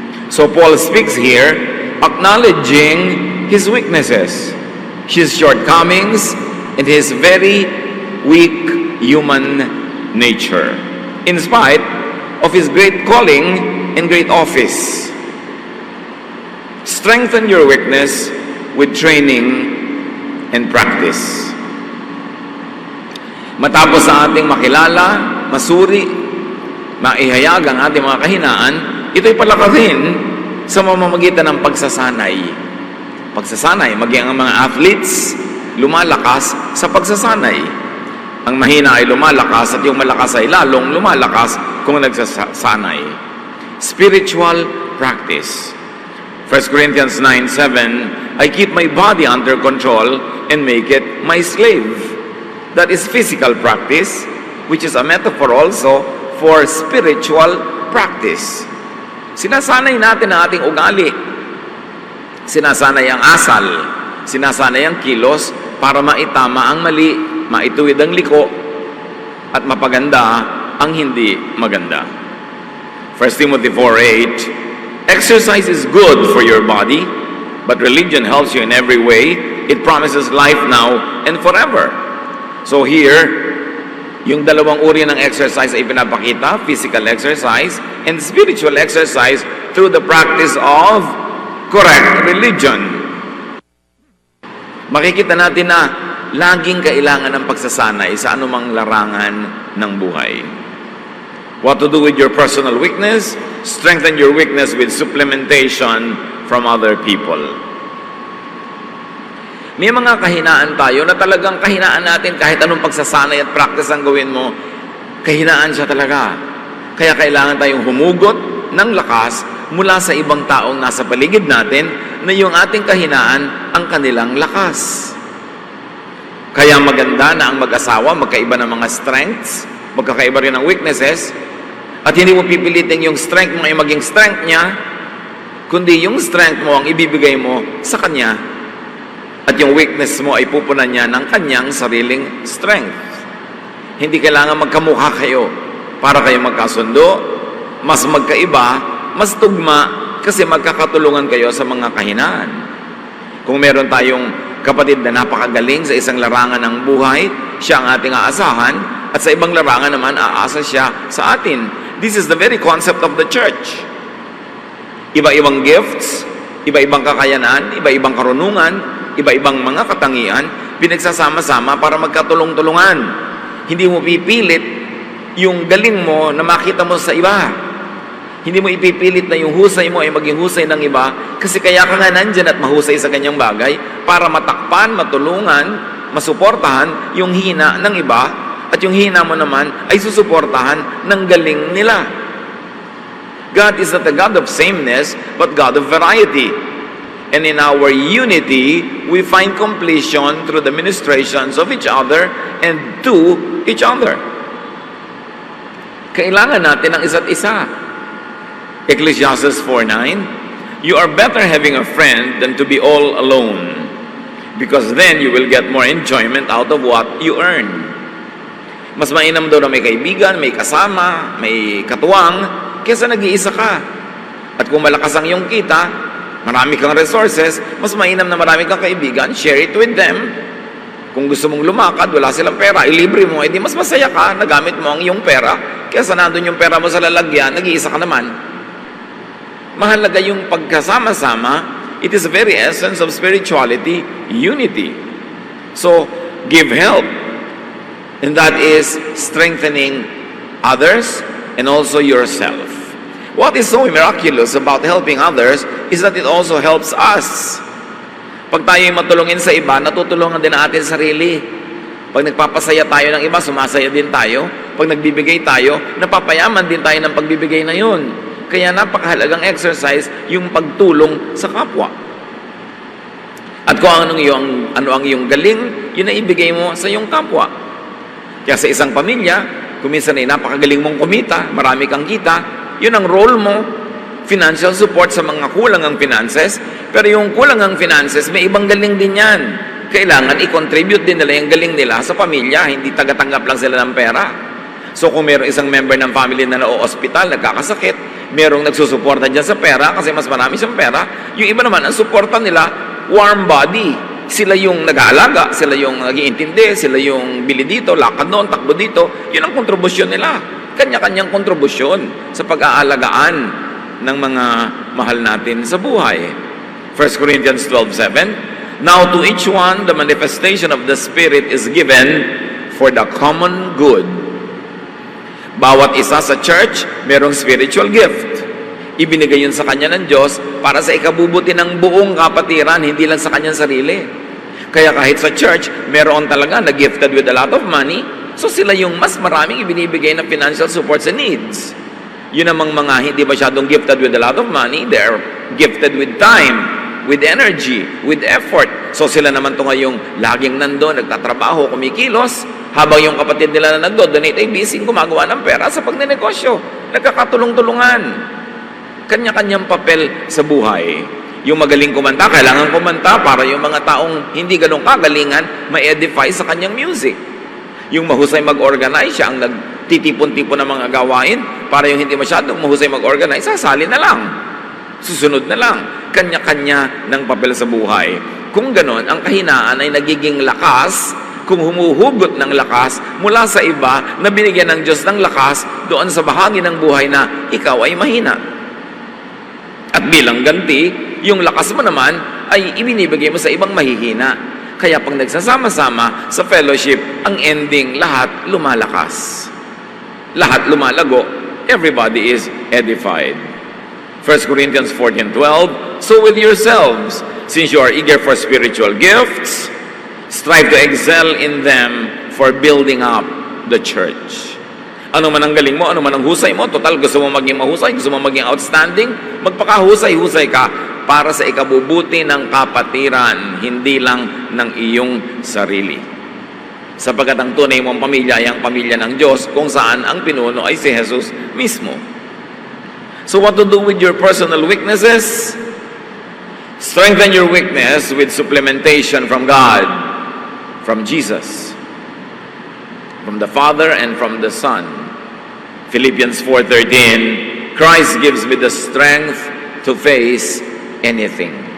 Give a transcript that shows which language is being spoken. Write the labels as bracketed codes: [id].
[en] So Paul speaks here, acknowledging his weaknesses, his shortcomings, and his very weak human nature, in spite of his great calling and great office. Strengthen your weakness with training and practice. [tl] Matapos sa ating makilala, masuri, maihayag ang ating mga kahinaan, ito'y palakarin sa mamamagitan ng pagsasanay. Pagsasanay, maging ang mga athletes, lumalakas sa pagsasanay. Ang mahina ay lumalakas at yung malakas ay lalong lumalakas kung nagsasanay. [en] Spiritual practice. 1 Corinthians 9:7, I keep my body under control and make it my slave. That is physical practice, which is a metaphor also for spiritual practice. [tl] Sinasanay natin ang ating ugali. Sinasanay ang asal. Sinasanay ang kilos para maitama ang mali, maituwid ang liko, at mapaganda ang hindi maganda. [en] 1 Timothy 4:8, exercise is good for your body, but religion helps you in every way. It promises life now and forever. So here, [tl] yung dalawang uri ng exercise ay pinapakita, [en] physical exercise and spiritual exercise through the practice of correct religion. [tl] Makikita natin na laging kailangan ng pagsasanay sa anumang larangan ng buhay. [en] What to do with your personal weakness? Strengthen your weakness with supplementation from other people. [tl] May mga kahinaan tayo na talagang kahinaan natin kahit anong pagsasanay at practice ang gawin mo, kahinaan siya talaga. Kaya kailangan tayong humugot ng lakas mula sa ibang taong nasa paligid natin na yung ating kahinaan ang kanilang lakas. Kaya maganda na ang mag-asawa, magkaiba ng mga strengths, magkakaiba rin ng weaknesses, at hindi mo pipilitin yung strength mo ay maging strength niya, kundi yung strength mo ang ibibigay mo sa kanya, at yung weakness mo ay pupunan niya ng kanyang sariling strength. Hindi kailangan magkamukha kayo para kayo magkasundo, mas magkaiba, mas tugma, kasi magkakatulungan kayo sa mga kahinaan. Kung meron tayong kapatid na napakagaling sa isang larangan ng buhay, siya ang ating aasahan, at sa ibang larangan naman, aasa siya sa atin. [en] This is the very concept of the church. [tl] Iba-ibang gifts, iba-ibang kakayanan, iba-ibang karunungan, iba-ibang mga katangian, pinagsasama-sama para magkatulong-tulungan. Hindi mo pipilit yung galing mo na makita mo sa iba. Hindi mo ipipilit na yung husay mo ay maging husay ng iba, kasi kaya ka nga nandyan at mahusay sa kanyang bagay para matakpan, matulungan, masuportahan yung hina ng iba, at yung hina mo naman ay susuportahan ng galing nila. [en] God is not a God of sameness, but God of variety. And in our unity, we find completion through the ministrations of each other and to each other. [tl] Kailangan natin ang isa't isa. [en] Ecclesiastes 4:9, you are better having a friend than to be all alone, because then you will get more enjoyment out of what you earn. [tl] Mas mainam daw na may kaibigan, may kasama, may katuwang, kaysa nag-iisa ka. At kung malakas ang iyong kita, marami kang resources, mas mainam na marami kang kaibigan, [en] share it with them. [tl] Kung gusto mong lumakad, wala silang pera, ilibre mo, edi mas masaya ka, nagamit mo ang iyong pera, kaysa nandun yung pera mo sa lalagyan, nag-iisa ka naman. Mahalaga yung pagkasama-sama. [en] It is the very essence of spirituality, unity. So, give help. And that is strengthening others and also yourself. What is so miraculous about helping others is that it also helps us. [tl] Pag tayo ay matulungin sa iba, natutulungan din natin sarili. Pag nagpapasaya tayo ng iba, sumasaya din tayo. Pag nagbibigay tayo, napapayaman din tayo ng pagbibigay na yun. Kaya napakahalagang exercise yung pagtulong sa kapwa. At kung ano ang iyong galing, yun na ibigay mo sa iyong kapwa. Kaya sa isang pamilya, kung minsan ay napakagaling mong kumita, marami kang kita, yun ang role mo, financial support sa mga kulang ang finances, pero yung kulang ang finances, may ibang galing din yan. Kailangan i-contribute din nila yung galing nila sa pamilya, hindi tagatanggap lang sila ng pera. So kung mayroong isang member ng family na na-hospital, nagkakasakit, mayroong nagsusuporta dyan sa pera kasi mas marami siyang pera, yung iba naman, ang suporta nila, warm body. Sila yung nag-aalaga, sila yung nag-iintindi, sila yung bili dito, lakad doon, takbo dito. Yun ang kontribusyon nila. Kanya-kanyang kontribusyon sa pag-aalagaan ng mga mahal natin sa buhay. 1 Corinthians 12:7, now to each one, the manifestation of the Spirit is given for the common good. Bawat isa sa church, merong spiritual gift. Ibinigay yun sa kanya ng Diyos para sa ikabubuti ng buong kapatiran, hindi lang sa kanyang sarili. Kaya kahit sa church, meron talaga na [en] gifted with a lot of money, [tl] so sila yung mas maraming ibinibigay na financial support sa needs. Yun namang mga hindi masyadong [en] gifted with a lot of money, they're gifted with time, with energy, with effort. [tl] So sila naman to ngayong laging nandun, nagtatrabaho, kumikilos, habang yung kapatid nila na nagdo-donate ay busy gumagawa ng pera sa pagnenegosyo. Nagkakatulong-tulungan. Kanya-kanyang papel sa buhay. Yung magaling kumanta, kailangan kumanta para yung mga taong hindi ganun kagalingan, ma-edify sa kanyang music. Yung mahusay mag-organize, siya ang nagtitipon-tipon ng mga gawain, para yung hindi masyadong mahusay mag-organize, sasali na lang. Susunod na lang. Kanya-kanya ng papel sa buhay. Kung ganun, ang kahinaan ay nagiging lakas kung humuhugot ng lakas mula sa iba na binigyan ng Diyos ng lakas doon sa bahagi ng buhay na ikaw ay mahina. At bilang ganti, yung lakas mo naman ay ibinibigay mo sa ibang mahihina. Kaya pag nagsasama-sama sa fellowship, ang ending, lahat lumalakas. Lahat lumalago. [en] Everybody is edified. 1 Corinthians 14:12, so with yourselves, since you are eager for spiritual gifts, strive to excel in them for building up the church. [tl] Ano man ang galing mo, ano man ang husay mo, total gusto mo maging mahusay, gusto mo maging outstanding, magpakahusay-husay ka para sa ikabubuti ng kapatiran, hindi lang ng iyong sarili. Sapagkat ang tunay mong pamilya ay ang pamilya ng Diyos, kung saan ang pinuno ay si Jesus mismo. [en] So what to do with your personal weaknesses? Strengthen your weakness with supplementation from God, from Jesus, from the Father and from the Son. Philippians 4:13, Christ gives me the strength to face anything.